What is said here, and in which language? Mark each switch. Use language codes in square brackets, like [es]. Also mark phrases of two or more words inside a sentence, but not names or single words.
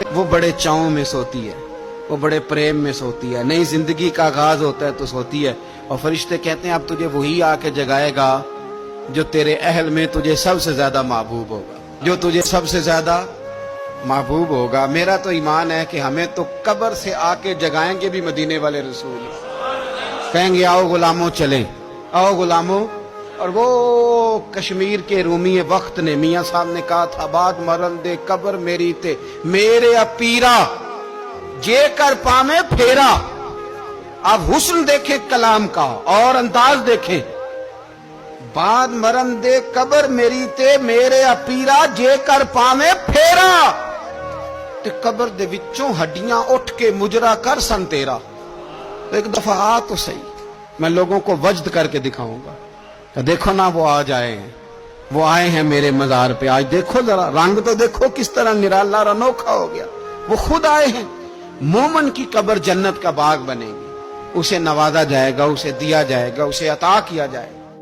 [ur] وہ بڑے چاؤں میں سوتی ہے، وہ بڑے پریم میں سوتی ہے، نئی زندگی کا آغاز ہوتا ہے تو سوتی ہے، اور فرشتے کہتے ہیں اب تجھے وہی آ کے جگائے گا جو تیرے اہل میں تجھے سب سے زیادہ محبوب ہوگا، جو تجھے سب سے زیادہ محبوب ہوگا۔ میرا تو ایمان ہے کہ ہمیں تو قبر سے آ کے جگائیں گے بھی مدینے والے رسول، کہیں گے آؤ غلاموں چلیں، آؤ غلاموں۔ اور وہ کشمیر کے رومی وقت نے میاں صاحب نے کہا تھا [pa] بعد مرن دے قبر میری تے میرے اپیرا جے کر پامے پھیرا۔ [ur] اب حسن دیکھیں کلام کا اور انداز دیکھیں، [pa] بعد مرن دے قبر میری تے میرے اپیرا جے کر پامے پھیرا، تے قبر دے وچوں ہڈیاں اٹھ کے مجرا کر سن تیرا۔ [ur] ایک دفعہ آ تو صحیح، میں لوگوں کو وجد کر کے دکھاؤں گا کہ دیکھو نا وہ آج آئے ہیں، وہ آئے ہیں میرے مزار پہ، آج دیکھو ذرا رنگ تو دیکھو کس طرح نرالا اور انوکھا ہو گیا، وہ خود آئے ہیں۔ مومن کی قبر جنت کا باغ بنے گی، اسے نوازا جائے گا، اسے دیا جائے گا، اسے عطا کیا جائے گا۔